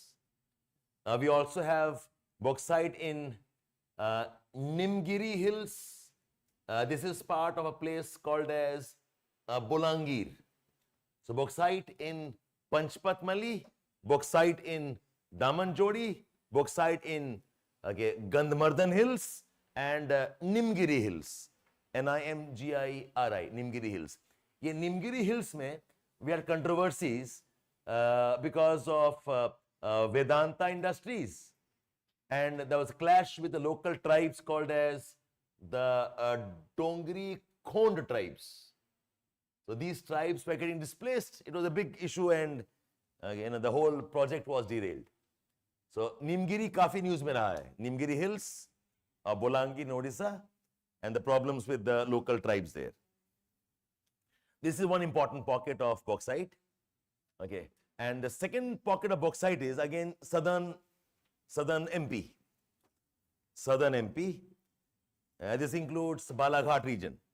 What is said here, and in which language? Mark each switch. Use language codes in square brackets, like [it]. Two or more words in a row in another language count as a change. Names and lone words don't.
[en] We also have bauxite in Nimgiri Hills. This is part of a place called as Bolangir. So bauxite in Panchpat Mali, bauxite in Daman Jodi, bauxite in Gandhmardhan Hills and Nimgiri Hills. N-I-M-G-I-R-I, Nimgiri Hills. [hi] Ye Nimgiri Hills mein, [en] we had controversies because of Vedanta Industries. And there was a clash with the local tribes called as the Dongri Khond tribes. So these tribes were getting displaced. It was a big issue and the whole project was derailed. [hi] So Nimgiri kafi news mein raha hai. [en] Nimgiri Hills, Bolangir in Odisha, and the problems with the local tribes there. This is one important pocket of bauxite. Okay. And the second pocket of bauxite is again southern MP. Southern MP. This includes Balaghat region.